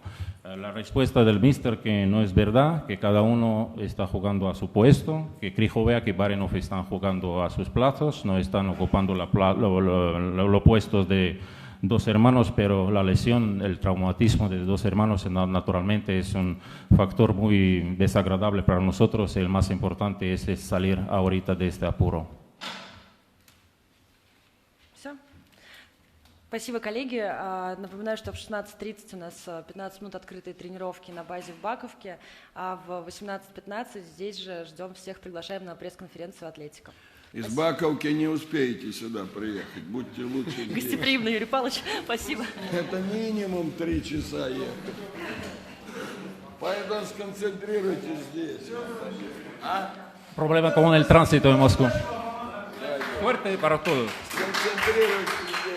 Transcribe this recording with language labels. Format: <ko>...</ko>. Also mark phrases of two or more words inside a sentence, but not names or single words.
<es>La respuesta del míster que no es verdad, que cada uno está jugando a su puesto, que Krychowiak y Barinov están jugando a sus plazos, no están ocupando los puestos de dos hermanos, pero la lesión, el traumatismo de dos hermanos naturalmente es un factor muy desagradable para nosotros. El más importante es salir ahorita de este apuro.</es> <ru>Все. Спасибо, коллеги. Напоминаю, что в 16:30 у нас 15 минут открытой тренировки на базе в Баковке, а в 18:15 здесь же ждем всех, приглашаем на пресс-конференцию атлетиков. Из Баковки не успеете сюда приехать, будьте лучше здесь. Гостеприимно, Юрий Павлович, спасибо. Это минимум 3 часа ехать. Поэтому сконцентрируйтесь здесь.</ru> <es>Problema con el tránsito en Moscú. Fuerte para todos.</es> <ru>Сконцентрируйтесь.</ru>